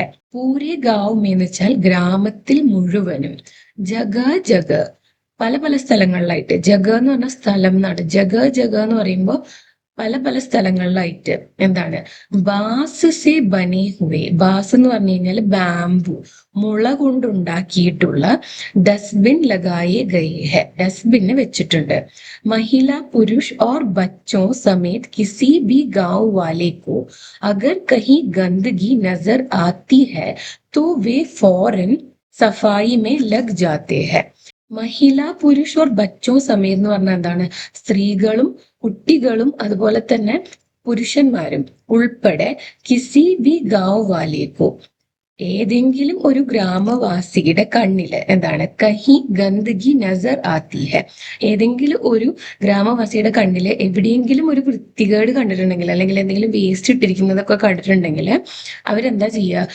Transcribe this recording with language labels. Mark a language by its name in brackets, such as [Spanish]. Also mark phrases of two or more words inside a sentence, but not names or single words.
[Hindi] पूरे गांव में [Malayalam] എന്ന് വെച്ചാൽ ഗ്രാമത്തിൽ മുഴുവനും, [Hindi] जगह जगह [Malayalam] പല പല സ്ഥലങ്ങളിലായിട്ട്, ജഗ എന്ന് പറഞ്ഞ സ്ഥലം എന്നാണ്, [Hindi] जगह जगह [Malayalam] എന്ന് പറയുമ്പോൾ പല പല സ്ഥലങ്ങളിലായിട്ട് എന്താണ്? [Hindi] बांस से बने हुए, [Malayalam] ബാസ് എന്ന് പറഞ്ഞു കഴിഞ്ഞാൽ ബാംബു, മുള കൊണ്ടുണ്ടാക്കിയിട്ടുള്ള [Hindi] डस्टबिन लगाए गए हैं, [Malayalam] ഡസ്റ്റ്ബിന് വെച്ചിട്ടുണ്ട്. [Hindi] महिला पुरुष और बच्चों समेत किसी भी गांव वाले को अगर कहीं गंदगी नजर आती है तो वे फौरन सफाई में लग जाते हैं. महिला पुरुष और बच्चों समेत [Malayalam] എന്ന് പറഞ്ഞാൽ എന്താണ്? സ്ത്രീകളും കുട്ടികളും അതുപോലെ തന്നെ പുരുഷന്മാരും ഉൾപ്പെടെ [Hindi] किसी भी गांव वाले को, [Malayalam] ഏതെങ്കിലും ഒരു ഗ്രാമവാസിയുടെ കണ്ണില് എന്താണ്? [Hindi] कहीं गंदगी नजर आती है, [Malayalam] ഏതെങ്കിലും ഒരു ഗ്രാമവാസിയുടെ കണ്ണില് എവിടെയെങ്കിലും ഒരു വൃത്തികേട് കണ്ടിട്ടുണ്ടെങ്കിൽ അല്ലെങ്കിൽ എന്തെങ്കിലും വേസ്റ്റ് ഇട്ടിരിക്കുന്നതൊക്കെ കണ്ടിട്ടുണ്ടെങ്കിൽ അവരെന്താ ചെയ്യുക?